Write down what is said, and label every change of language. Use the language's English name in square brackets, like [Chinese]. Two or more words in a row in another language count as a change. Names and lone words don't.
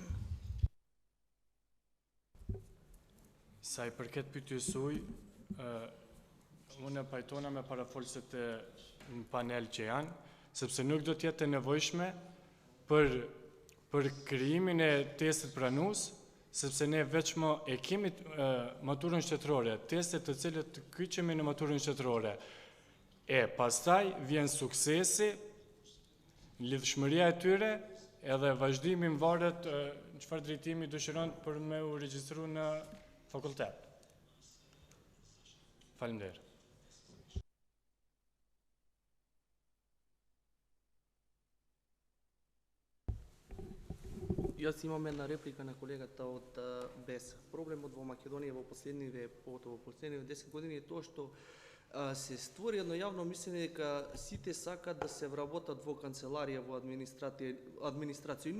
[Albanian] Sa i përket pyetjes suaj, unë pajtona me parafolësit e në panel që janë, sepse nuk do t'jetë e nevojshme për krijimin e testit pranues, sepse ne veçmo e kemi maturën shtetërore, testet të cilët kyçemi në maturën shtetërore. E pastaj vjen suksesi, lidhshmëria e tyre, edhe vazhdimi varet çfarë drejtimi dëshiron për me u regjistru në fakultet. Faleminderit. [Macedonian] Јас имам една реплика на колегата од БЕС. Проблемот во Македонија во последниве 10 години е тоа што се створи едно јавно мислење дека сите сакаат да се вработат во канцеларија, во администрација.